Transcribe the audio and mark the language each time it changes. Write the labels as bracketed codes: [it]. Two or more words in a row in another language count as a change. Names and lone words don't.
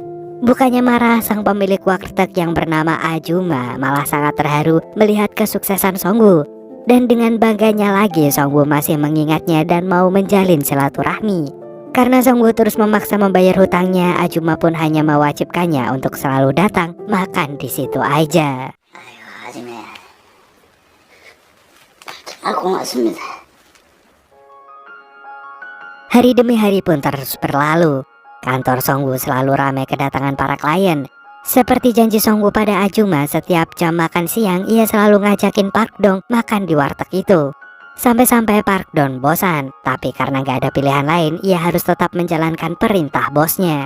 [id] Bukannya marah, sang pemilik warteg yang bernama Ajuma malah sangat terharu melihat kesuksesan Song-woo. Dan dengan bangganya lagi Song-woo masih mengingatnya dan mau menjalin silaturahmi. Karena Song-woo terus memaksa membayar hutangnya, Ajuma pun hanya mewajibkannya untuk selalu datang makan di situ aja. [ko] 아이고, 아줌마. 아, 고맙습니다. [id] Hari demi hari pun terus berlalu. Kantor Song-woo selalu ramai kedatangan para klien. Seperti janji Song-woo pada Ajuma, setiap jam makan siang ia selalu ngajakin Park Dong makan di warteg itu. Sampai-sampai Park Dong bosan, tapi karena gak ada pilihan lain, ia harus tetap menjalankan perintah bosnya.